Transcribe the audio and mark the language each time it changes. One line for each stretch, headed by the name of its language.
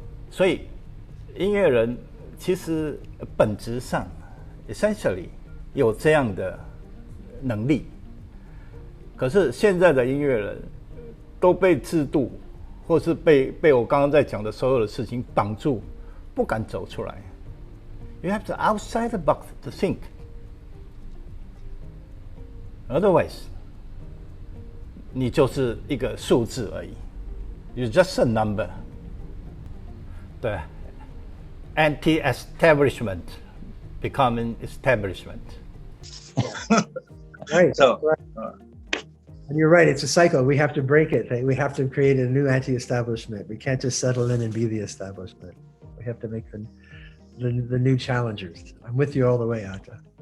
Chinese: 所以音乐人其实本质上 essentially 有这样的能力。可是现在的音乐人都被制度，或是被我刚刚在讲的所有的事情绑住，不敢走出来。
English: You have to outside the box to think.
Chinese: Otherwise, 你就是一个数字而已。
English: You're just a number. 对 ，anti-establishment becoming establishment. Right. So. And you're right, it's a cycle. We have to break it. We have to create a new anti-establishment. We can't just settle in and be the establishment. We have to make the new challengers. I'm with you all the way, Atta.